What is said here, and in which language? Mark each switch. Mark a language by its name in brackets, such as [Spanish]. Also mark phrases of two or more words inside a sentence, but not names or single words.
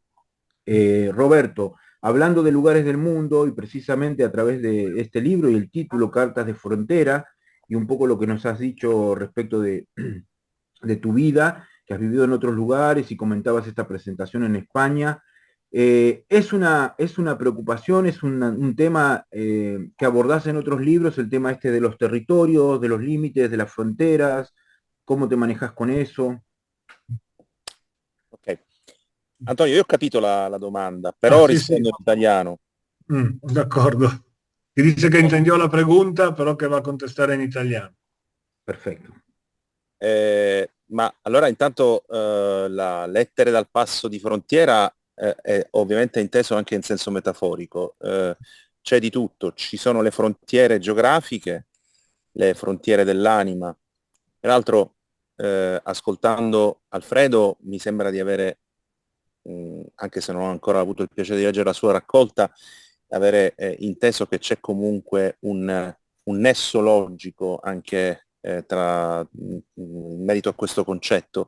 [Spanish] Roberto, hablando de lugares del mundo y precisamente a través de este libro y el título Cartas de Frontera y un poco lo que nos has dicho respecto de tu vida, que has vivido en otros lugares y comentabas esta presentación en España, es una preocupación, es un tema que abordás en otros libros, el tema este de los territorios, de los límites, de las fronteras, ¿cómo te manejas con eso? Ok. [Italian] Antonio, io ho capito la domanda, Ah, però [Spanish] sí, sí. [Italian] rispondo in italiano. D'accordo. [Spanish] Y dice que entendió la pregunta, pero que va a contestar en italiano. Perfecto. [Italian] Ma allora intanto la lettere dal passo di frontiera è ovviamente inteso anche in senso metaforico. C'è di tutto, ci sono le frontiere geografiche, le frontiere dell'anima. Peraltro, ascoltando Alfredo, mi sembra di avere, anche se non ho ancora avuto il piacere di leggere la sua raccolta, avere inteso che c'è comunque un nesso logico anche in merito a questo concetto.